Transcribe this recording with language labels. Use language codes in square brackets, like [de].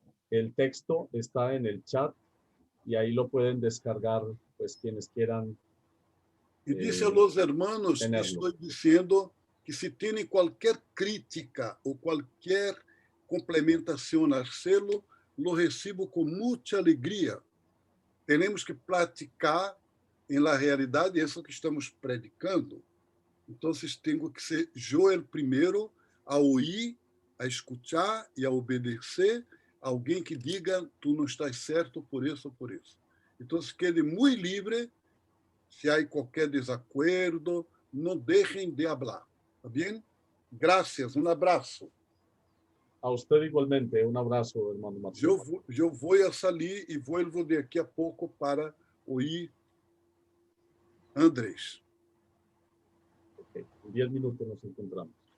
[es] El texto está en el chat y ahí lo pueden descargar, pues quienes quieran. [pt] E disse [es] a los hermanos [pt] que estou dizendo que se têm qualquer crítica ou qualquer complementação [es] a hacerlo, lo recibo [pt] com muita alegria. Temos que praticar na realidade isso que estamos predicando. Então, tenho que ser eu o primeiro a ouvir, a escutar e a obedecer alguém que diga, tu não estás certo por isso ou por isso. Então, [es] quede [pt] muito livre, se há qualquer desacordo, [es] no dejen de hablar. ¿Está bien? Gracias, un abrazo. A usted igualmente, un abrazo, hermano Marcelo. [pt] Eu vou [es] a salir e vuelvo [pt] daqui a pouco para [es] oír [pt] Andrés. [es] Okay. En 10 minutos nos encontramos.